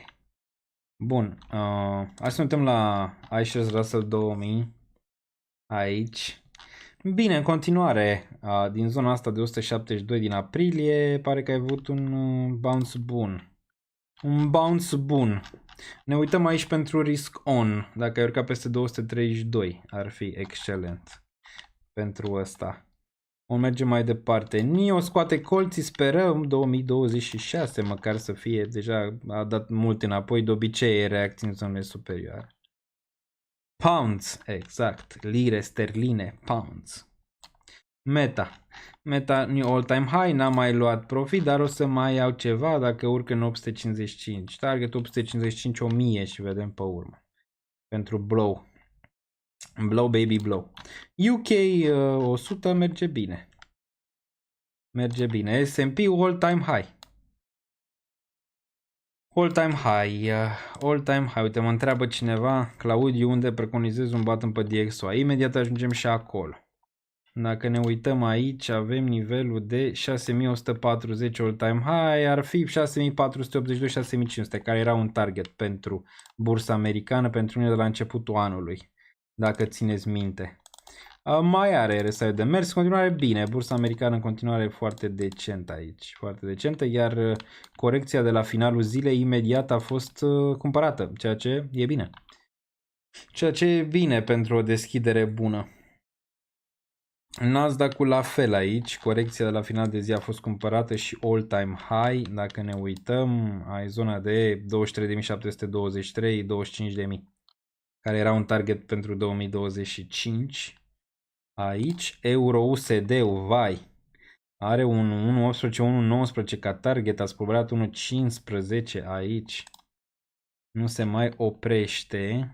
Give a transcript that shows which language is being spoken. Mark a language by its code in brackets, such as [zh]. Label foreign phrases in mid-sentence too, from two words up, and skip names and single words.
[ro] Bun, hai să uităm la iShares Russell 2000 aici. Bine, în continuare, din zona asta de 172 din aprilie, pare că ai avut un bounce bun. Ne uităm aici pentru [en] risk on. [ro] Dacă ai urcat peste 232, ar fi excelent pentru ăsta. O mergem mai departe. NIO scoate colții, sperăm 2026 măcar să fie. Deja a dat mult înapoi, de obicei e reacții în zonele superioare. Pounds, exact. Lire sterline, pounds. [en] Meta new all time high, [ro] n-am mai luat profit, dar o să mai iau ceva dacă urcă în 855. Target 855 1000 și vedem pe urmă. Pentru blow. [en] Blow baby blow. UK 100 [ro] merge bine. Merge bine. [en] S&P all time high. All time high. All time high. [ro] Uite, mă întreabă cineva, Claudiu, unde preconizez un button pe DXY. Imediat ajungem și acolo. Dacă ne uităm aici, avem nivelul de 6140 [en] all time high, [ro] ar fi 6482-6500, care era un target pentru bursa americană pentru mine de la începutul anului, dacă țineți minte. Mai are RSI de mers, în continuare bine, bursa americană în continuare foarte decentă aici, foarte decentă, iar corecția de la finalul zilei imediat a fost cumpărată, ceea ce e bine. Ceea ce e bine pentru o deschidere bună. Nasdaq-ul la fel aici, corecția de la final de zi a fost cumpărată și [en] all time high, [ro] dacă ne uităm, ai zona de 23.723, 25.000, care era un target pentru 2025. Aici, Euro-USD-ul, vai, are un 1.18, 1.19 ca target, a spulberat 1.15 aici, nu se mai oprește.